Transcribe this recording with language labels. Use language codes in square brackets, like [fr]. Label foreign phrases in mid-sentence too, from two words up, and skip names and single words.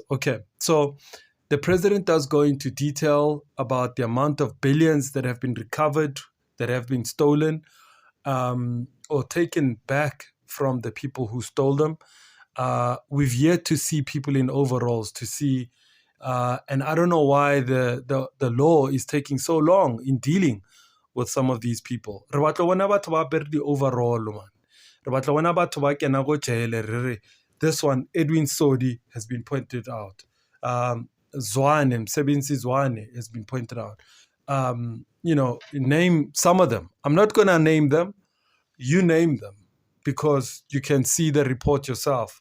[en] Okay, so the president does go into detail about the amount of billions that have been recovered, that have been stolen, or taken back from the people who stole them. We've yet to see people in overalls to see. And I don't know why the law is taking so long in dealing with some of these people. [st] Re batla bona batho ba apere di-overall, man. Re batla bona batho ba kena go jail, [en] this one, Edwin Sodi, has been pointed out. Zwane, Msebenzi Zwane, has been pointed out. Name some of them. I'm not going to name them. You name them, because you can see the report yourself.